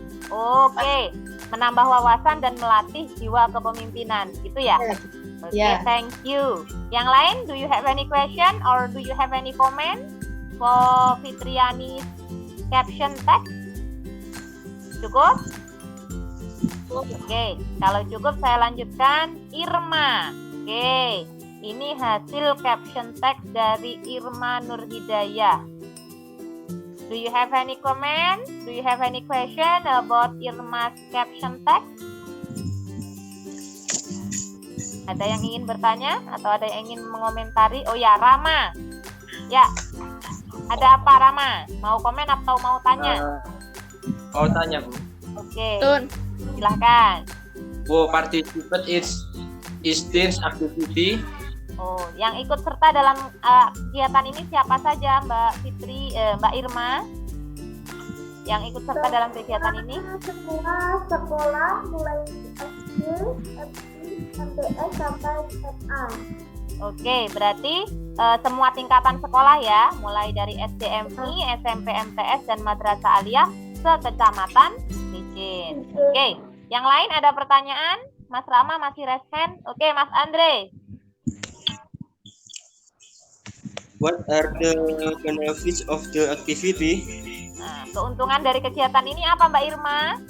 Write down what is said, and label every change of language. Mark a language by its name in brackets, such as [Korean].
[Indonesian] Oke, menambah wawasan dan melatih jiwa kepemimpinan, gitu ya? [English] Oke, thank you. [Indonesian] Yang lain, [English] do you have any question or do you have any comment for Fitriani's caption text? [Indonesian] Cukup? Oke, kalau cukup saya lanjutkan. Irma. Oke, ini hasil caption text dari Irma Nurhidayah. [English] Do you have any comment? Do you have any question about Irma's caption text? [Indonesian] Ada yang ingin bertanya atau ada yang ingin mengomentari? Oh ya, Rama. Ya, ada apa Rama? Mau komen atau mau tanya? Mau tanya, Bu. Oke, Tun. silahkan. [English] Who participate is this activity? [Indonesian] Oh, yang ikut serta dalam kegiatan ini siapa saja, Mbak Fitri, Mbak Irma? Yang ikut serta dalam kegiatan ini? Semua sekolah mulai SD, MTS sampai SMA. Oke, berarti semua tingkatan sekolah ya, mulai dari SDMI, SMP, MTS, dan Madrasah Aliyah se-Kecamatan Licin. Oke, yang lain ada pertanyaan? Mas Rama masih [English] raise hand? [Indonesian] Oke, Mas Andre. [English] What are the benefits of the activity? [Indonesian] Nah, keuntungan dari kegiatan ini apa, Mbak Irma?